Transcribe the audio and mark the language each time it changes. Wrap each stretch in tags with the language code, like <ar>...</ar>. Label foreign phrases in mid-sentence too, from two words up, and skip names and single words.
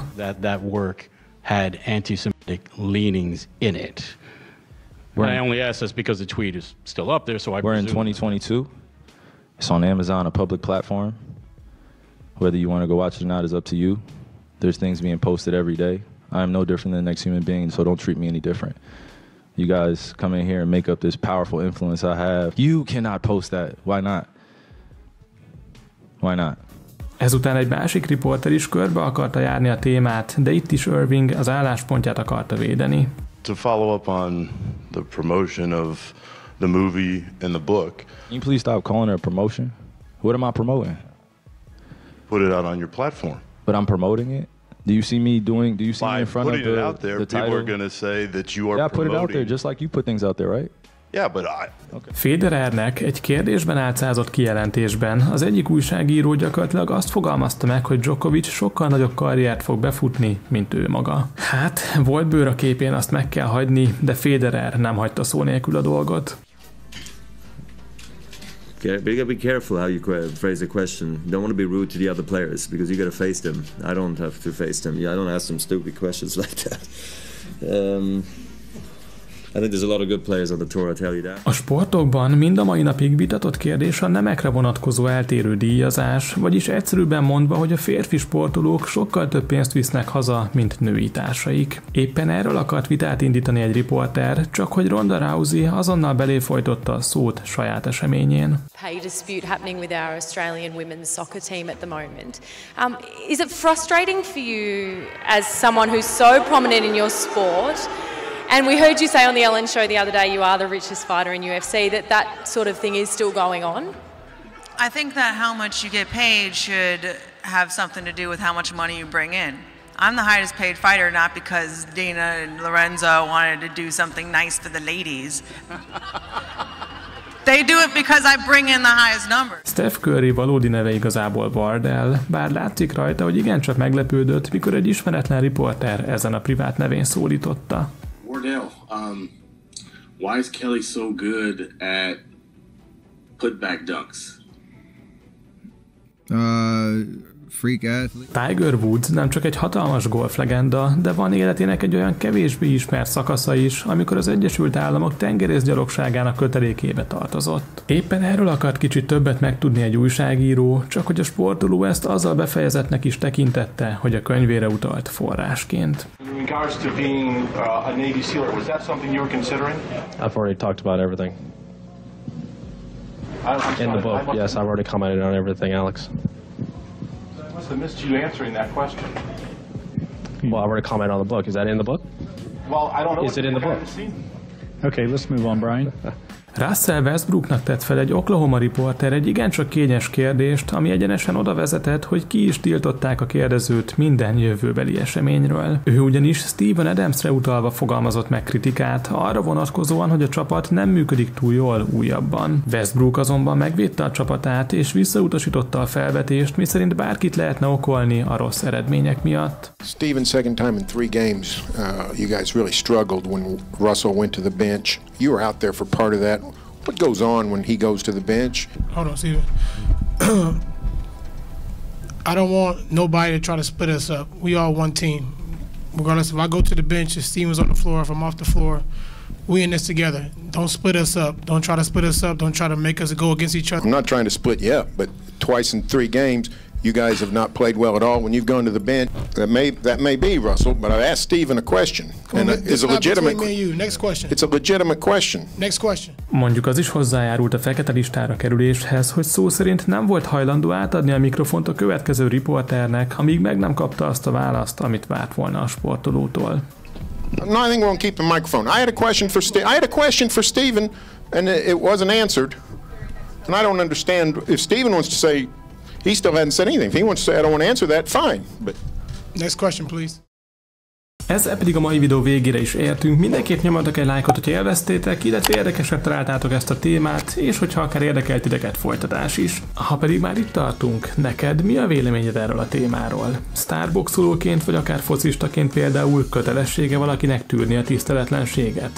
<en>That work had anti-Semitic leanings in it. I only ask this because the tweet is still up there, so I We're in 2022. It's on Amazon, a public platform. Whether you want to go watch it or not is up to you. There's things being posted every day. I am no different than the next human being, so don't treat me any different. You guys come in here and make up this powerful influence I have. You cannot post that. Why not? Why not?</en> <hu>Ezután egy másik riporter is körbe akarta járni a témát, de itt is Irving az álláspontját akarta védeni.</hu> <en>To follow up on the promotion of the movie and the book. Can you please stop calling it a promotion? What am I promoting? Put it out on your platform. But I'm promoting it? Do you see me in front of putting it out there, people are going to say that you are promoting. put it out there just like you put things out there, right? Yeah, but Okay.</en> <hu>Federernek egy kérdésben álcázott kijelentésben az egyik újságíró gyakorlatilag azt fogalmazta meg, hogy Djokovic sokkal nagyobb karriert fog befutni, mint ő maga. Hát, volt bőr a képén, azt meg kell hagyni, de Federer nem hagyta szó nélkül a dolgot.</hu> <en>But you gotta be careful how you phrase the question. You don't want to be rude to the other players because you gotta face them. I don't have to face them. Yeah, I don't ask them stupid questions like that. I think there's a lot of good players on the tour, I'll tell you that.</en> <hu>A sportokban mind a mai napig vitatott kérdés a nemekre vonatkozó eltérő díjazás, vagyis egyszerűbben mondva, hogy a férfi sportolók sokkal több pénzt visznek haza, mint női társaik. Éppen erről akart vitát indítani egy riporter, csak hogy Ronda Rousey azonnal beléfolytotta a szót saját eseményén.</hu> <en>Pay dispute happening with our Australian women's soccer team at the moment. Is it frustrating for you as someone who's so prominent in your sport? And we heard you say on the Ellen show the other day you are the richest fighter in UFC, that sort of thing is still going on? I think that how much you get paid should have something to do with how much money you bring in. I'm the highest paid fighter not because Dana and Lorenzo wanted to do something nice for the ladies. They do it because I bring in the highest number.</en> <hu>Steph Curry valódi neve igazából Wardell, bár látszik rajta, hogy igencsak meglepődött, mikor egy ismeretlen riporter ezen a privát nevén szólította.</hu> <en>Wardell, why is Kelly so good at putback dunks? Freak athlete.</en> <hu>Tiger Woods nem csak egy hatalmas golflegenda, de van életének egy olyan kevésbé ismert szakasza is, amikor az Egyesült Államok tengerészgyalogságának kötelékébe tartozott. Éppen erről akart kicsit többet megtudni egy újságíró, csak hogy a sportoló ezt azzal befejezetnek is tekintette, hogy a könyvére utalt forrásként.</hu> <en>In regards to being a Navy SEAL, was that something you were considering? I've already talked about everything. In the book, yes, I've already commented on everything, Alex. I must have missed you answering that question. Well, I've already commented on the book. Is that in the book? Well, I don't know. Is it in the book? Okay, let's move on, Brian.</en> <hu>Russell Westbrooknak tett fel egy Oklahoma riporter egy igencsak kényes kérdést, ami egyenesen oda vezetett, hogy ki is tiltották a kérdezőt minden jövőbeli eseményről. Ő ugyanis Steven Adamsre utalva fogalmazott meg kritikát, arra vonatkozóan, hogy a csapat nem működik túl jól újabban. Westbrook azonban megvédte a csapatát, és visszautasította a felvetést, miszerint bárkit lehetne okolni a rossz eredmények miatt.</hu> <en>Steven, second time in 3 games, you guys really struggled when Russell went to the bench. You were out there for part of that. What goes on when he goes to the bench? Hold on, Steven. I don't want nobody to try to split us up. We all one team. Regardless if I go to the bench, if Steven's on the floor, if I'm off the floor, we in this together. Don't split us up. Don't try to split us up. Don't try to make us go against each other. I'm not trying to split you up, but twice in 3 games, You guys have not played well at all when you've gone to the bench. That may be, Russell, but I've asked Steven a question. And it's a legitimate Next question. It's a legitimate question. Next question.</en> <hu>Mondjuk az is hozzájárult a fekete listára kerüléshez, hogy szó szerint nem volt hajlandó átadni a mikrofont a következő riporternek, amíg meg nem kapta azt a választ, amit várt volna a sportolótól.</hu> <en>No, I think we'll keep the microphone. I had a question for Steven, and it wasn't answered. And I don't understand if Steven wants to say he still hasn't said anything. If he wants to say I don't want to answer that, fine. But next question, please.</en> <hu>Ezzel pedig a mai videó végére is értünk. Mindenképp nyomjatok egy lájkot, hogy élveztétek, illetve érdekesnek találtátok ezt a témát, és hogyha akár érdekelt titeket folytatás is. Ha pedig már itt tartunk, neked mi a véleményed erről a témáról? Sztárboxolóként vagy akár focistaként például kötelessége valakinek tűrni a tiszteletlenséget?</hu>